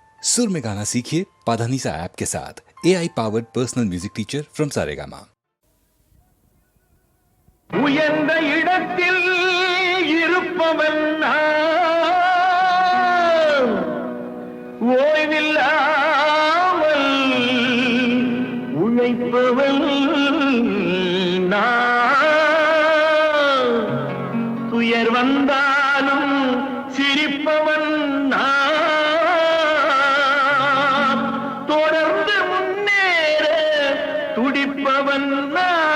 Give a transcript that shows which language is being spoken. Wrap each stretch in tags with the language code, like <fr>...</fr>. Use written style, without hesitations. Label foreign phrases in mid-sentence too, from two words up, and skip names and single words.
<hi>सुर में गाना सीखिए पाधानीसा ऐप के साथ।</hi> <en>AI powered personal music teacher from Saregama.</en> <ta>உயர்ந்த இடத்தில் இருப்பவன் நான், ஓய்வில்லாமல் உழைப்பவன் நான், துயர் வந்தாலும் சிரிப்பவன் நான், தொடர்ந்து முன்னேற துடிப்பவன் நான்.</ta>